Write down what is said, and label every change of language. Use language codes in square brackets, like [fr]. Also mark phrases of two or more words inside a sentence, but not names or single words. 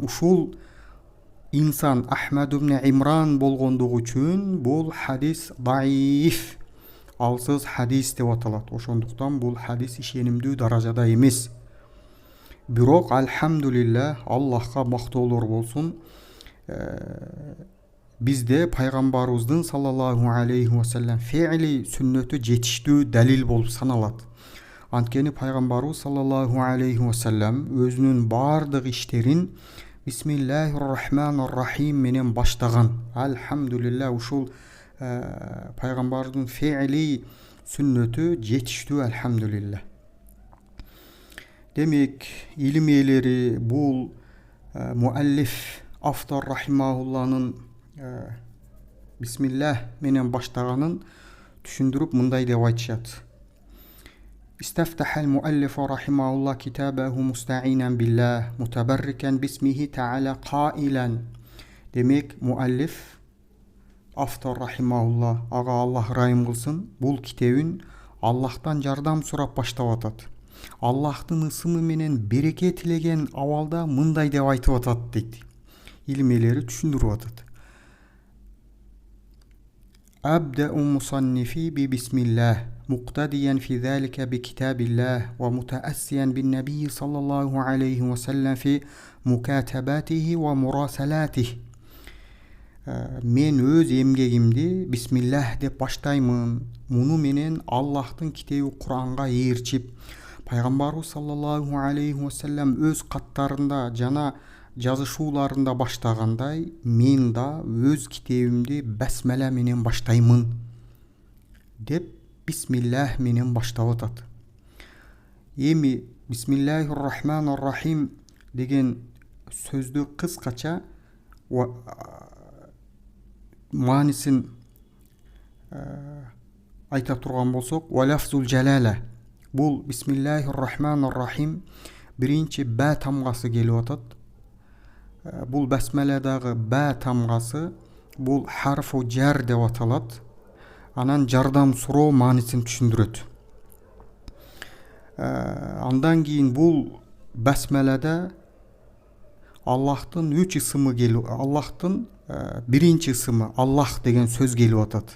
[ky] Ушул инсан Ахмад ибн Имран болгондугу үчүн бул хадис даиф, алсыз хадис деп аталат. Ошондуктан бул хадис ишенимдүү даражада эмес. Бирок альхамдулилля, Аллахка мактоолор болсун, бизде пайгамбарыбыздын [ar] صلى الله عليه وسلم [ky] фе'ли сүннөтү жетиштүү далил болуп саналат. Анткени пайгамбарыбыз [ar] صلى الله عليه وسلم [ky] өзүнүн бардык иштерин [ar] بسم الله الرحمن الرحيم [ky] менен баштаган. Альхамдулилля, ушул пайгамбардын фе'ли сүннөтү жетиштүү, альхамдулилля. Демек, илим ээлери бул муаллиф, автор рахимаулланын бисмиллах менен баштаганын түшүндүрүп мындай деп айтышат. [ar] استفتح المؤلف رحمه الله كتابه مستعينا بالله متبركا باسمه تعالى قائلا. [ky] Демек, муаллиф, автор рахимаулла, ага Аллах райым кылсын, бул китебин Аллахтан жардам сурап баштап атат. Аллахтын ысымы менен береке тилеген абалда мындай деп айтып атат дейт. Илим ээлери түшүндүрүп атат. [ar] أبدأ مصنفي ببسم الله مقتديا في ذلك بكتاب الله ومتأسيا بالنبي صلى الله عليه وسلم في مكاتباته ومراسلاته. [ky] Мен өз эмгегимди бисмиллах деп баштаймын. Муну менен Аллахтын китеби Куранга ээрчип, пайгамбарыбыз [ar] صلى الله عليه وسلم [ky] өз каттарында жана жазышууларында баштагандай, мен да өз китебимди басмала менен баштаймын деп бисмиллах менен баштап атат. Эми [ar] بسم الله الرحمن الرحيم [ky] деген сөздү кыскача маанисин айта турган болсок, [ar] ولفظ الجلالة. [ky] Бул [ar] بسم الله الرحمن الرحيم [ky] биринчи ба тамгасы келип атат. Бул басмаладагы ба тамгасы бул [ar] حرف جر [ky] деп аталат. Анан жардам суроо маанисин түшүндүрөт. Андан кийин бул басмалада Аллахтын 3 ысымы келип, Аллахтын биринчи ысымы Аллах деген сөз келип атат.